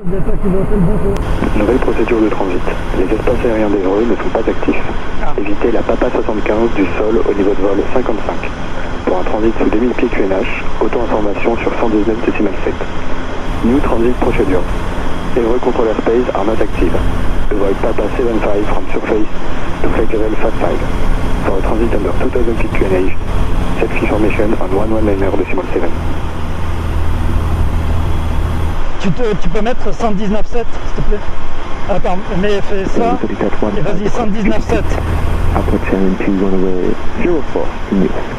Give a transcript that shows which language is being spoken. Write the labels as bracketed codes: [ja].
[fr] Nouvelle procédure de transit. Les espaces aériens d'Évreux ne sont pas actifs. Évitez la Papa 75 du sol au niveau de vol 55. Pour un transit sous 2000 pieds QNH, auto-information sur 119,7. [en] New transit procedure. Évreux control airspace are not active. Avoid Papa 75 from surface to flight level 55. For a transit under 2000 pieds QNH, set information on 119.7. [fr] Tu peux mettre 119.7 s'il te plaît. Attends, mais fais ça. Et vas-y, 119.7. [en] Approaching to runway 04 news.